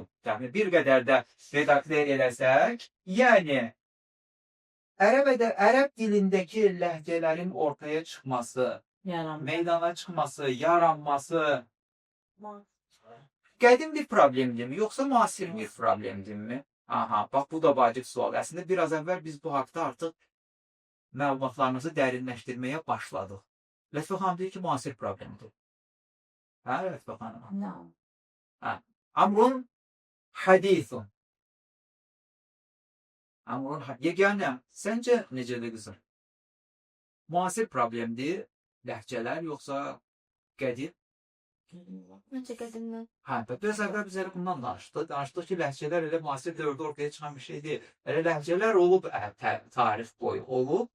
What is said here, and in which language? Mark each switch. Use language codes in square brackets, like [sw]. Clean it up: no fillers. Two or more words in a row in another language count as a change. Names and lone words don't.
[az] Yəni, bir qədər də redaktə eləsək, yəni, ərəb dilindəki ləhcələrin ortaya çıxması, meydana çıxması, yaranması qədim bir problemdirmi, yoxsa müasir bir problemdirmi? Aha, bax, bu da vacib sual. Əslində, biraz əvvəl biz bu haqda artıq məlumatlarımızı dərinləşdirməyə başladıq. Lətfə xanım deyir ki, müasir problemdir. Hə, Lətfə xanım? [ar] أمر حديث. [az] Amrun yeganə. Səncə necədir qızım? Müasir problemdir ləhcələr yoxsa qədim? Məncə qədimdən. Biraz əvvəl biz elə bundan danışdıq. Danışdıq ki, ləhcələr elə müasir dövrdə ortaya çıxan bir şey deyil. Elə ləhcələr olub, tarix boyu olub.